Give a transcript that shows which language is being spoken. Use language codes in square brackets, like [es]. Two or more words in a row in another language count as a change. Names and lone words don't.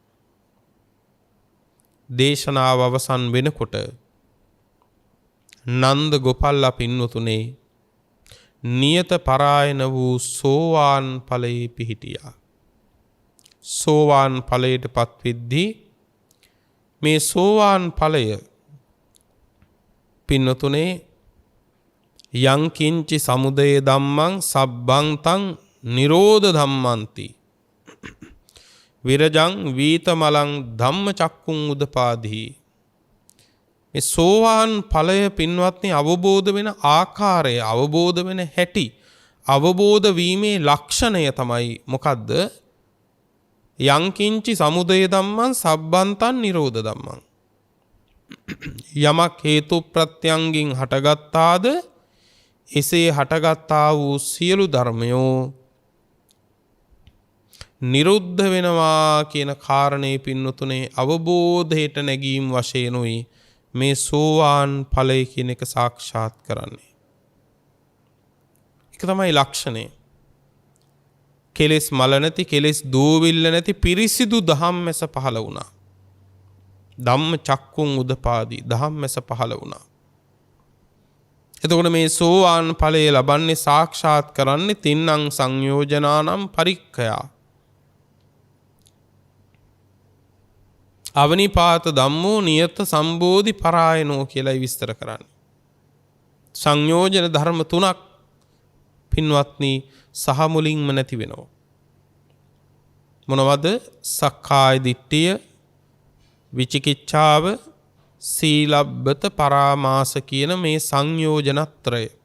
[si] දේශනාව අවසන් වෙනකොට නන්ද ගෝපල්ලා පින්වතුනේ නියත පරායන වූ සෝවාන් ඵලයේ පිහිටියා. සෝවාන් ඵලයට පත්වෙද්දී මේ සෝවාන් ඵලය පින්නතුනේ [pi] යං කිංචි සමුදය ධම්මං සබ්බං තං නිරෝධ ධම්මන්ති විරජං වීතමලං ධම්ම චක්කුං උදපාදී. [si] මේ සෝවාන් ඵලය පින්වත්නි අවබෝධ වෙන ආකාරය, අවබෝධ වෙන හැටි, අවබෝධ වීමේ ලක්ෂණය තමයි මොකද්ද? [pi] යංකින්චි සමුදය ධම්මං සබ්බන්තං නිරෝධ ධම්මං. [si] යමක් හේතු ප්‍රත්‍යංගින් හටගත්තාද එසේ හටගත්තා වූ සියලු ධර්මයෝ නිරුද්ධ වෙනවා කියන කාරණේ පින්නතුනේ අවබෝධයට නැගීම් වශයෙන් උයි මේ සෝවාන් ඵලය කියන එක සාක්ෂාත් කරන්නේ. ඒක තමයි ලක්ෂණය. කෙලෙස් මල නැති, කෙලෙස් දූවිල්ල නැති පිරිසිදු ධම්මැස පහළ වුණා. [pi] ධම්ම චක්කුං උදපාදී [si] ධම්මැස පහළ වුණා. එතකොට මේ සෝවාන් ඵලය ලබන්නේ සාක්ෂාත් කරන්නේ [pi] තින්නම් සංයෝජනානම් පරික්ඛයා. අවනිපාත ධම්මෝ නියත සම්බෝධි පරායනෝ [si] කියලායි විස්තර කරන්නේ. සංයෝජන ධර්ම තුනක් පින්වත්නි සහ මුලින්ම නැති වෙනවා. මොනවද? සක්කාය දිට්ඨිය, විචිකිච්ඡාව, සීලබ්බත පරාමාස කියන මේ සංයෝජනත්‍රය.